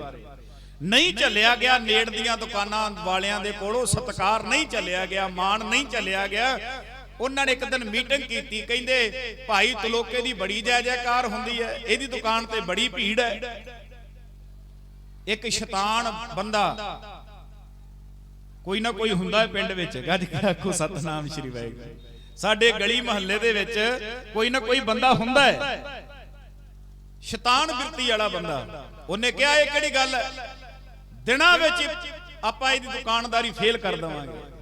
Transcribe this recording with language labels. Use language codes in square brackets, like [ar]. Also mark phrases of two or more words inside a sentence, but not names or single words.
[pa] ਨਹੀਂ ਚੱਲਿਆ ਗਿਆ ਨੇੜ ਦੀਆਂ ਦੁਕਾਨਾਂ ਵਾਲਿਆਂ ਦੇ ਕੋਲੋਂ, ਸਤਕਾਰ ਨਹੀਂ ਚੱਲਿਆ ਗਿਆ, ਮਾਣ ਨਹੀਂ ਚੱਲਿਆ ਗਿਆ। ਉਹਨਾਂ ਨੇ ਇੱਕ ਦਿਨ ਮੀਟਿੰਗ ਕੀਤੀ, ਕਹਿੰਦੇ ਭਾਈ ਤਲੋਕੇ ਦੀ ਬੜੀ ਜੈ ਜੈਕਾਰ ਹੁੰਦੀ ਹੈ, ਇਹਦੀ ਦੁਕਾਨ ਤੇ ਬੜੀ ਭੀੜ ਹੈ, ਇੱਕ ਸ਼ੈਤਾਨ ਬੰਦਾ ਕੋਈ ਨਾ ਕੋਈ ਹੁੰਦਾ ਹੈ ਪਿੰਡ ਵਿਚ, ਗੱਜ ਕੇ ਆਖੋ ਸਤਿਨਾਮ ਸ੍ਰੀ ਵਾਹਿਗੁਰੂ। ਸਾਡੇ ਗਲੀ ਮਹੱਲੇ ਦੇ ਵਿਚ ਕੋਈ ਨਾ ਕੋਈ ਬੰਦਾ ਹੁੰਦਾ ਹੈ ਸ਼ੈਤਾਨ ਬਿਰਤੀ ਵਾਲਾ ਬੰਦਾ। [hi] उन्हें कहा ये [pa] ਕਿਹੜੀ ਗੱਲ ਹੈ, ਦਿਨਾਂ ਵਿਚ ਆਪਾਂ ਇਹਦੀ ਦੁਕਾਨਦਾਰੀ ਫੇਲ੍ਹ ਕਰ ਦੇਵਾਂਗੇ।